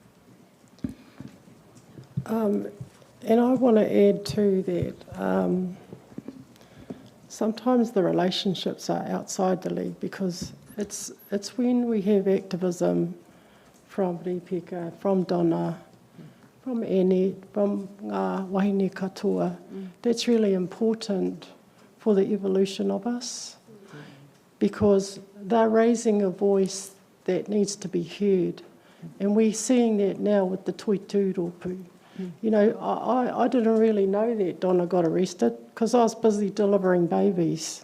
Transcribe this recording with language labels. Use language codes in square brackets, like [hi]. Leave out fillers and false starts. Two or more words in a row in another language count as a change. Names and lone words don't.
[en] And I want to add to that, sometimes the relationships are outside the League, because it's when we have activism from Ripeka, from Donna, from Ene, from [mi] ngā Wahine katoa, [en] that's really important for the evolution of us, because they're raising a voice that needs to be heard. And we're seeing that now with the Toi Tūropu. You know, I didn't really know that Donna got arrested because I was busy delivering babies.